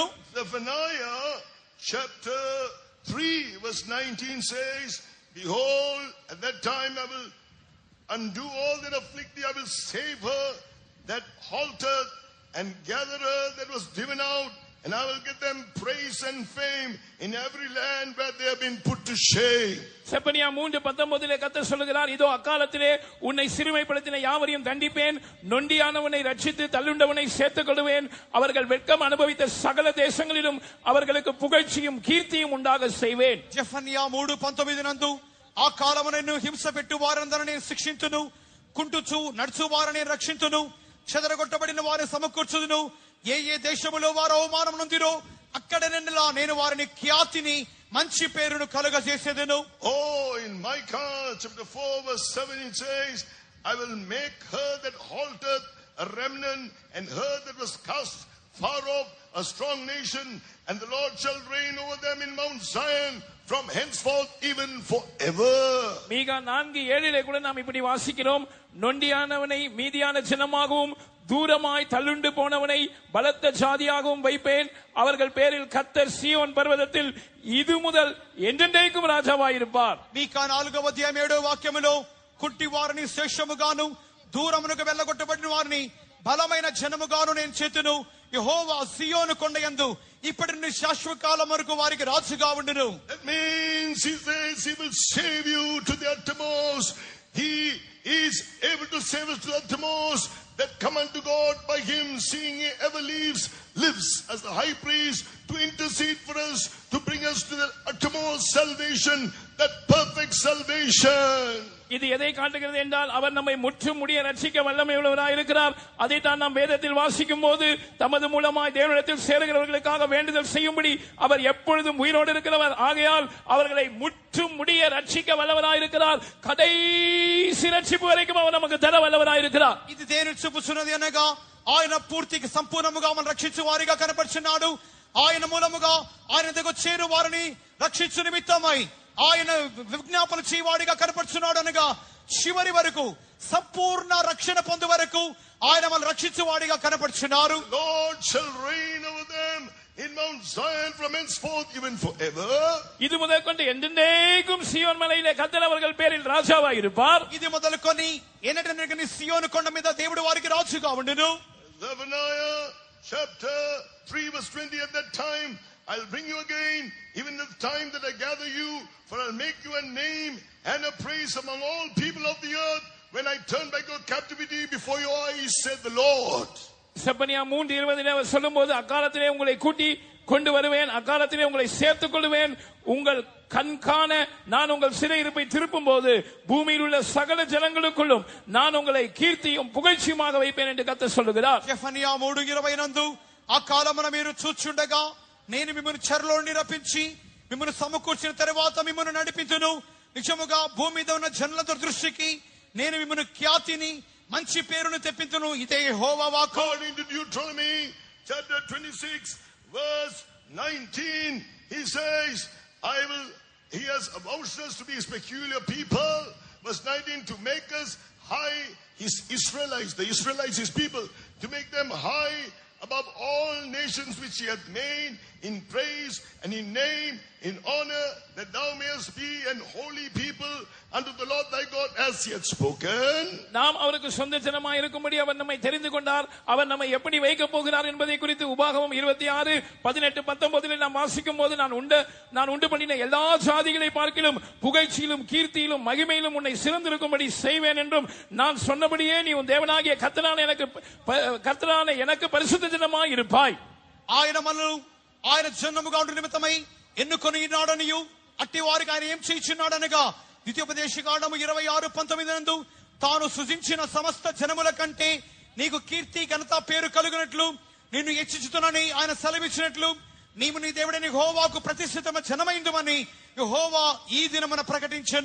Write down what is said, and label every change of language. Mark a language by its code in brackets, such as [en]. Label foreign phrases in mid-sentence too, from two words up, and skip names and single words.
[en] Zephaniah chapter 3 verse 19 says, behold, at that time I will undo all that afflict thee. I will save her that halted and gather her that was driven out, and I will give them praise and fame in every land where they have been put to shame. [ta] செப்பனியா 3:19 கர்த்தர் சொல்லுகிறார், இதோ அக்காலத்திலே உன்னை சிறுமைப்படுத்தின யாவரையும் தண்டிப்பேன், நொண்டியானவனை ரட்சித்து தள்ளுண்டவனை சேர்த்துக் கொள்வேன், அவர்கள் வெட்கம் அனுபவித்த சகல தேசங்களிலும் அவர்களுக்கு புகழ்ச்சியும் கீர்த்தியும் உண்டாக செய்வேன். [te] జెఫన్యా 3:19 నందు ఆ కాలమున హింస పెట్టు వారందరిని నేను శిక్షించును, కుంటుచు నడుచు వారిని రక్షించును, చెదరగొట్టబడిన వారిని సమకూర్చుదును, ఏ దేశములో వారు అవమానం నొందిరో అక్కడ నేను వారిని ఖ్యాతిని మంచి పేరును కలుగజేసేదను. [en] Oh, in Micah chapter 4 verse 7 it says, I will make her that halted a remnant, and her that was cast far off a strong nation, and the Lord shall reign over them in Mount Zion from henceforth even forever. [ta] மீகா 4:7 கூட நாம் இப்படி வாசிக்கிறோம், நொண்டியானவனை மீதியான ஜனமாகவும் தூரமாய் தள்ளுண்டு போனவனை பலத்த ஜாதியாகவும் வைப்பேன். அவர்கள் பேரில் கர்த்தர் சீயோன் பர்வதத்தில் இது முதல் என்றென்றைக்கும் రాజావాயிருப்பார். [te] మీకా 4:7 వాక్యములో కుంటి వారిని శేషముగాను దూరమునకు వెళ్ళగొట్టబడిన వారిని బలమైన జనముగాను నేను చేతును. యెహోవా సియోను కొండయందు ఇప్పటి నుండి శాశ్వత కాలం వరకు వారికి రాజుగా ఉండును. [en] That means he says he will save you to the uttermost. He is able to save us to the uttermost. That come unto God by him, seeing he ever lives as the high priest to intercede for us, to bring us to the uttermost salvation, that perfect salvation. [ta] இது எதை காட்டுகிறது என்றால், அவர் நம்மை முற்றும் முடிய ரட்சிக்க வல்லமை உள்ளவராய் இருக்கிறார். அதைத்தான் நாம் வேதத்தில் வாசிக்கும் போது, தமது மூலமாய் தேவனிடத்தில் சேருகிறவர்களுக்காக வேண்டுதல் செய்யும்படி அவர் எப்பொழுதும் உயிரோடு இருக்கிறவர். ஆகையால் அவர்களை முற்றும் முடிய ரட்சிக்க வல்லவராய் இருக்கிறார். கடைசி ரட்சிப்பு வரைக்கும் அவர் நமக்கு தர வல்லவராய் இருக்கிறார். [te] ఇది దేని చూపుచున్నది అనగా, ఆయన పూర్తిగా సంపూర్ణముగా మనం రక్షించు వారిగా కనపడుచున్నాడు. ఆయన మూలముగా ఆయన దగ్గర చేరు వారిని రక్షించు నిమిత్తమై ఆయన విజ్ఞాపన చేయవాడిగా కనపడుచున్నాడు అనగా, చివరి వరకు సంపూర్ణ రక్షణ పొందు వరకు ఆయన మనం రక్షించువాడిగా కనపడుచున్నారు. [en] Lord shall reign over them in Mount Zion from henceforth even forever. [ta] இது முதற்கொண்டு என்றென்றைக்கும் சீயோன் மலையிலே கர்த்தர் அவர்கள் பேரில் ராஜாவாய் இருப்பார். [te] ఇది మొదలుకొని ఎన్నటెన్నటికి సియోను కొండ మీద దేవుడు వారికి రాజుగా ఉండును. [en] Zephaniah chapter 3 verse 20, at that time I'll bring you again, even the time that I gather you, for I'll make you a name and a praise among all people of the earth when I turn back your captivity before your eyes, said the Lord. [ta] செப்பனியா 3:20 அவர் சொல்லும்போது, அக்காலத்திலே உங்களை கூட்டி கொண்டு வருவேன், அக்காலத்திலே உங்களை சேர்த்துக் கொள்வேன், உங்கள் கண்காண நான் உங்கள் சிறையிருப்பை திருப்பும் போது பூமியில் உள்ள சகல ஜனங்களுக்குள்ளும் நான் உங்களை கீர்த்தியும் புகழ்ச்சியுமாக வைப்பேன் என்று கர்த்தர் சொல்லுகிறார். [te] సెఫనియా 3:20 నందు, ఆ కాలమున మీరు చూచుండగా నేను మిమ్మల్ని చెరలో నుండి రప్పించి మిమ్మల్ని సమకూర్చిన తర్వాత మిమ్మల్ని నడిపించును. నిజముగా భూమి మీద ఉన్న జనుల దృష్టికి నేను మిమ్మల్ని ఖ్యాతిని మంచి పేరును తెప్పించును. ఇదే యెహోవా వాక్కు. [en] According to Deuteronomy chapter 26 verse 19, he says, he has avouched us to be his peculiar people. Verse 19, to make us high, his Israelites, the Israelites, his people, to make them high above all nations which he hath made, in praise and in name, in honor, that thou mayest be an holy people unto the Lord thy God, as he hath spoken. [ta] நாம் அவருக்கு சொந்த ஜனமாய் இருக்கும்படி அவர் நம்மை தெரிந்து கொண்டார். அவர் நம்மை எப்படி வைக்க போகிறார் என்பதை குறித்து உபாகமம் 26:18-19 நாம் வாசிக்கும் போது, நான் உண்டு பண்ணின எல்லா ஜாதிகளை பார்க்கிலும் புகழ்ச்சியிலும் கீர்த்தியிலும் மகிமையிலும் உன்னை சிறந்திருக்கும்படி செய்வேன் என்றும், நான் சொன்னபடியே நீ உன் தேவனாகிய கர்த்தரான எனக்கு பரிசுத்த ஜனமாய் இருப்பாய். [te] ఆయన జన్మముగా ఉండు నిమిత్తమై ఎన్నుకొని నాడనియు అట్టి వారికి ఆయన ఏం చేయించున్నాడనగా, ద్వితీయోపదేశకాండము 26:19 నందు, తాను సృజించిన సమస్త జనముల కంటే నీకు కీర్తి ఘనత పేరు కలుగునట్లు నిన్ను హెచ్చించుతునని ఆయన సెలవిచ్చినట్లు, నీవు నీ దేవుడైన యెహోవాకు ప్రతిష్ఠితమైన జనమైందుమని యెహోవా ఈ దినమున ప్రకటించెను.